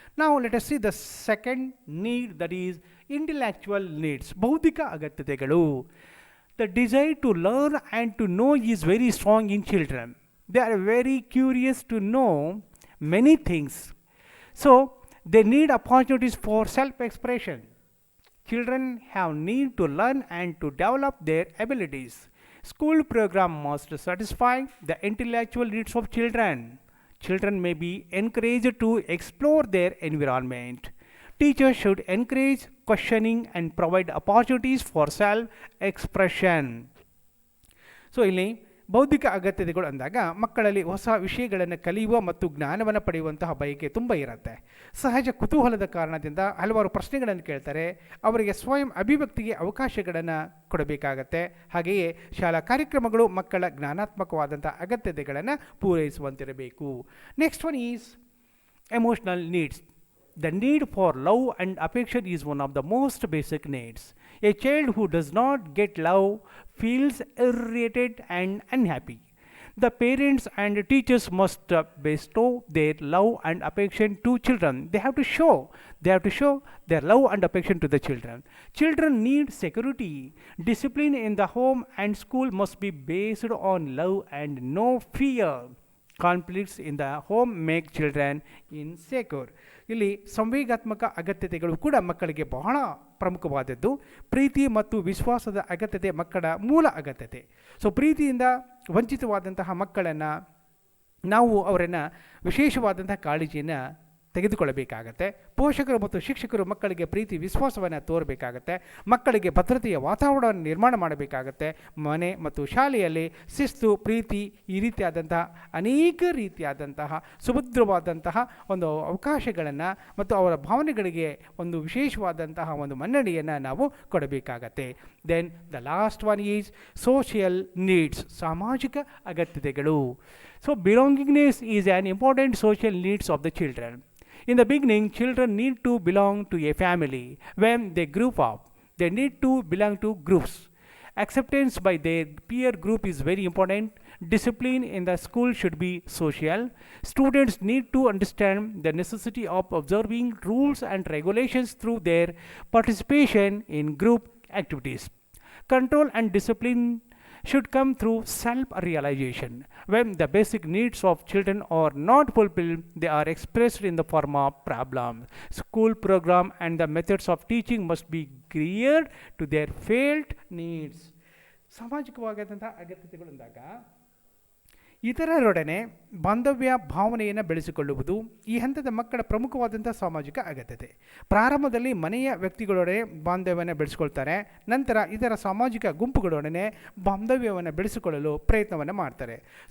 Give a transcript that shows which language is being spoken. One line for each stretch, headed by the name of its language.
English: ನಾವು let us see the second need, that is intellectual needs,
Kannada: ಬೌದ್ಧಿಕ ಅಗತ್ಯತೆಗಳು.
English: The desire to learn and to know is very strong in children. They are very curious to know many things. So they need opportunities for self expression. Children have need to learn and to develop their abilities. School program must satisfy the intellectual needs of children. Children may be encouraged to explore their environment. Teachers should encourage questioning and provide opportunities for self-expression.
Kannada: So, ಇಲ್ಲಿ ಬೌದ್ಧಿಕ ಅಗತ್ಯತೆಗಳು ಅಂದಾಗ ಮಕ್ಕಳಲ್ಲಿ ಹೊಸ ವಿಷಯಗಳನ್ನು ಕಲಿಯುವ ಮತ್ತು ಜ್ಞಾನವನ್ನು ಪಡೆಯುವಂತಹ ಬಯಕೆ ತುಂಬ ಇರುತ್ತೆ. ಸಹಜ ಕುತೂಹಲದ ಕಾರಣದಿಂದ ಹಲವಾರು ಪ್ರಶ್ನೆಗಳನ್ನು ಕೇಳ್ತಾರೆ. ಅವರಿಗೆ ಸ್ವಯಂ ಅಭಿವ್ಯಕ್ತಿಗೆ ಅವಕಾಶಗಳನ್ನು ಕೊಡಬೇಕಾಗತ್ತೆ. ಹಾಗೆಯೇ ಶಾಲಾ ಕಾರ್ಯಕ್ರಮಗಳು ಮಕ್ಕಳ ಜ್ಞಾನಾತ್ಮಕವಾದಂಥ ಅಗತ್ಯತೆಗಳನ್ನು ಪೂರೈಸುವಂತಿರಬೇಕು.
English: Next one is emotional needs. The need for love and affection is one of the most basic needs. A child who does not get love feels irritated and unhappy. The parents and teachers must bestow their love and affection to children. They have to show their love and affection to the children. Children need security. Discipline in the home and school must be based on love and no fear. Conflicts in the home make children insecure.
Kannada: ಇಲ್ಲಿ ಸಂವೇಗಾತ್ಮಕ ಅಗತ್ಯತೆಗಳು ಕೂಡ ಮಕ್ಕಳಿಗೆ ಬಹಳ ಪ್ರಮುಖವಾದದ್ದು. ಪ್ರೀತಿ ಮತ್ತು ವಿಶ್ವಾಸದ ಅಗತ್ಯತೆ ಮಕ್ಕಳ ಮೂಲ ಅಗತ್ಯತೆ. ಸೊ ಪ್ರೀತಿಯಿಂದ ವಂಚಿತವಾದಂತಹ ಮಕ್ಕಳನ್ನು ನಾವು ಅವರನ್ನು ವಿಶೇಷವಾದಂತಹ ಕಾಳಜಿಯನ್ನು ತೆಗೆದುಕೊಳ್ಳಬೇಕಾಗತ್ತೆ. ಪೋಷಕರು ಮತ್ತು ಶಿಕ್ಷಕರು ಮಕ್ಕಳಿಗೆ ಪ್ರೀತಿ ವಿಶ್ವಾಸವನ್ನು ತೋರಬೇಕಾಗತ್ತೆ. ಮಕ್ಕಳಿಗೆ ಭದ್ರತೆಯ ವಾತಾವರಣವನ್ನು ನಿರ್ಮಾಣ ಮಾಡಬೇಕಾಗತ್ತೆ. ಮನೆ ಮತ್ತು ಶಾಲೆಯಲ್ಲಿ ಶಿಸ್ತು, ಪ್ರೀತಿ, ಈ ರೀತಿಯಾದಂತಹ ಅನೇಕ ರೀತಿಯಾದಂತಹ ಸುಭದ್ರವಾದಂತಹ ಒಂದು ಅವಕಾಶಗಳನ್ನು ಮತ್ತು ಅವರ ಭಾವನೆಗಳಿಗೆ ಒಂದು ವಿಶೇಷವಾದಂತಹ ಒಂದು ಮನ್ನಣೆಯನ್ನು ನಾವು ಕೊಡಬೇಕಾಗತ್ತೆ.
English: then the last one is social needs,
Kannada: ಸಾಮಾಜಿಕ ಅಗತ್ಯತೆಗಳು.
English: So belongingness is an important social needs of the children. In the beginning, children need to belong to a family. When they grow up, they need to belong to groups. Acceptance by their peer group is very important. Discipline in the school should be social. Students need to understand the necessity of observing rules and regulations through their participation in group activities. Control and discipline should come through self-realization. When the basic needs of children are not fulfilled, they are expressed in the form of problems. School program and the methods of teaching must be geared to their felt needs.
Kannada: ಸಾಮಾಜಿಕವಾದಂಥ ಅಗತ್ಯತೆಗಳು ಅಂದಾಗ ಇತರರೊಡನೆ ಬಾಂಧವ್ಯ ಭಾವನೆಯನ್ನು ಬೆಳೆಸಿಕೊಳ್ಳುವುದು ಈ ಹಂತದ ಮಕ್ಕಳ ಪ್ರಮುಖವಾದಂಥ ಸಾಮಾಜಿಕ ಅಗತ್ಯತೆ. ಪ್ರಾರಂಭದಲ್ಲಿ ಮನೆಯ ವ್ಯಕ್ತಿಗಳೊಡನೆ ಬಾಂಧವ್ಯವನ್ನು ಬೆಳೆಸಿಕೊಳ್ತಾರೆ. ನಂತರ ಇದರ ಸಾಮಾಜಿಕ ಗುಂಪುಗಳೊಡನೆ ಬಾಂಧವ್ಯವನ್ನು ಬೆಳೆಸಿಕೊಳ್ಳಲು ಪ್ರಯತ್ನವನ್ನು ಮಾಡ್ತಾರೆ.